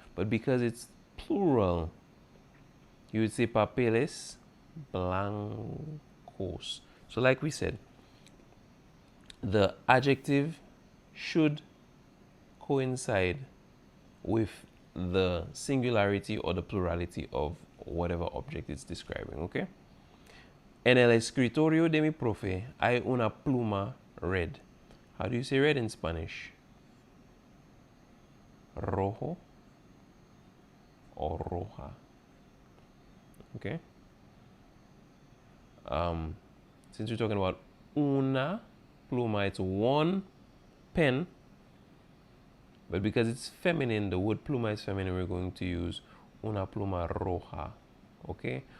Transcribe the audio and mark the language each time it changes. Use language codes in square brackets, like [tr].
[en] But because it's plural, you would say [es] papeles blancos. [en] So like we said, the adjective should coincide with the singularity or the plurality of whatever object it's describing, okay? [es] En el escritorio de mi profe hay una pluma [en] red. How do you say red in Spanish? [es] Rojo or roja. Okay. [en] Since we're talking about una pluma, it's 1 pen, but because it's feminine, the word pluma is feminine, we're going to use [es] una pluma roja. [en] Okay.